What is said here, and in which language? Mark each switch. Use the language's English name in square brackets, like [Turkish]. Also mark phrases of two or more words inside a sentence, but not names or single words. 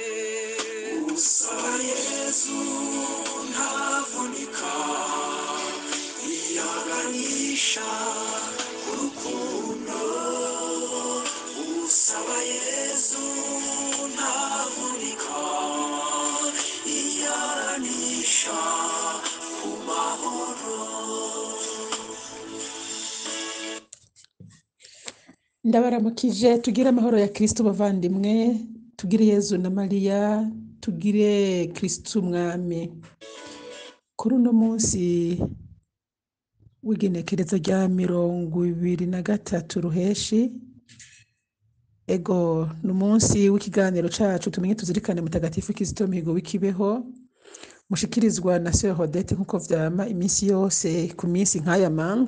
[Rundi] Usaba Yezu ntavunika iyaganisha urukundo usaba Yezu ntavunika iyaganisha ku mahoro. Ndabaramukije, tugire amahoro ya Kristo bavandimwe, tugire Yezu na Mariya, tugire Kristo umwami. Kuri uno munsi w'igenekerezo rya 23 ruheshi, ego ni umunsi w'ikiganiro cacu tumenye tuzirikane mutagatifu Kizito Mihigo w'ikibeho, mushikirizwa na Sœur Odette nkuko vyama iminsi yose ku minsi nk'aya mango.